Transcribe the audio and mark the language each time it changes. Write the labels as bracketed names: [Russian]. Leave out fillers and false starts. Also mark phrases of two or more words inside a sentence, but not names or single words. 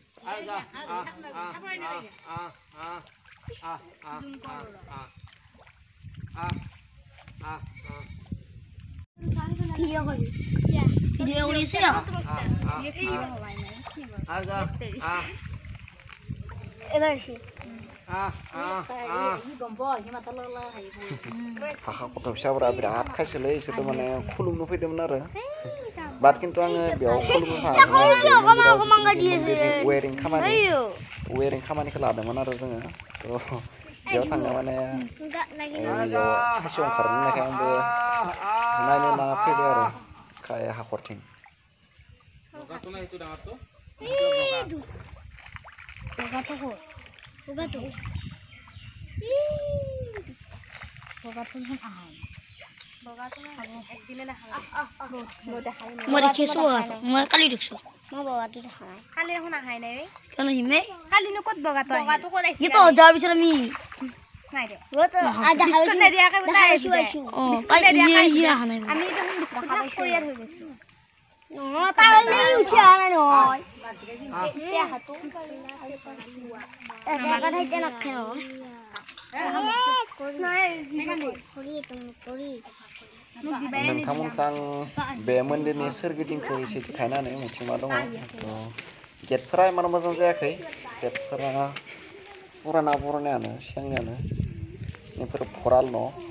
[Assamese] ভিডিও কৰিছে এবাৰ [Bodo] हाखा गथ' फिसाफोरा बिराद खायसोलै इसोरथ' माने खुलुमनो फैदोंमोन आरो बाट खिन्थु आङो बेयाव खुलुमनो थाङाखैमोन बे मन्दिराव जिथुनाखि मन्दिरनि वेरिं खामानिखौ लादोंमोन आरो जोङो थ' बेयाव थांनो माने बेयाव खासियाव ओंखारनो होननायखाय आंबो नायनो होनना फैबाय आरो हाखरथिं [Assamese] মই দেখিছোঁ মই কালি দেখিছোঁ মই বগাটো দেখা নাই কালি এখন আহাই নাই কিয় নাহিমে কালিনো ক'ত বগাটো ক'ত আহিছে তো যোৱাৰ পিছত আমি নাই দে বিস্কুট নিদিয়াকে বোলে আহিছোঁ আমি দেখোন বিস্কুট পৰিয়াল হৈ গৈছোঁ নহয় পাৰলে উঠি অহা নাই নহয় এতিয়া হাতো এটা ঠাইতে নাখায় [Bodo] नोंथांमोनखौ आं बे मन्दिरनि सोरगिदिंखौ एसे देखायनानै मिथिं मा दङ थ' गेटफोरा इमान मोजां जायाखै गेटफोरा पुरानायानो सिगांनियानो बेफोर भराल न'